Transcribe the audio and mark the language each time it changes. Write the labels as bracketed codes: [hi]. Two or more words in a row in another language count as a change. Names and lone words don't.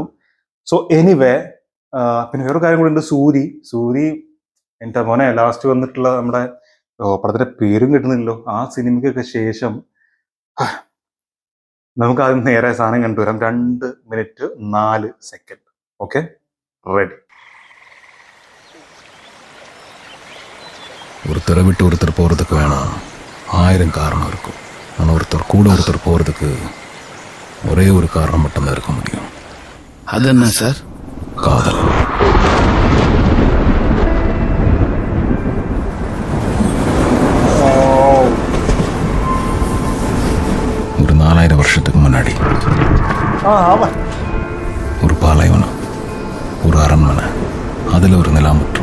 [en] so anyway, [ml] പിന്നെ വേറൊരു കാര്യം കൂടി ഉണ്ട്. സൂരി എൻ്റെ മോനെ ലാസ്റ്റ് വന്നിട്ടുള്ള നമ്മുടെ പടത്തിന്റെ പേരും കിട്ടുന്നില്ലല്ലോ. ആ സിനിമയ്ക്കൊക്കെ ശേഷം നമുക്ക് ആദ്യം നേരെ സാധനം കണ്ടുവരാം. [en] 2 minute 4 second. Okay, ready. [ta] ஒருத்தரை விட்டு ஒருத்தர் போகிறதுக்கு வேணாம் 1000 காரணம் இருக்கும். ஆனால் ஒருத்தர் கூட ஒருத்தர் போகிறதுக்கு ஒரே ஒரு காரணம் மட்டும்தான் இருக்க முடியும். அது என்ன சார்? காதல். ஒரு 4000 வருஷத்துக்கு முன்னாடி ஒரு பாலைவனம், ஒரு அரண்மனை, அதில் ஒரு நிலாமுற்றம்.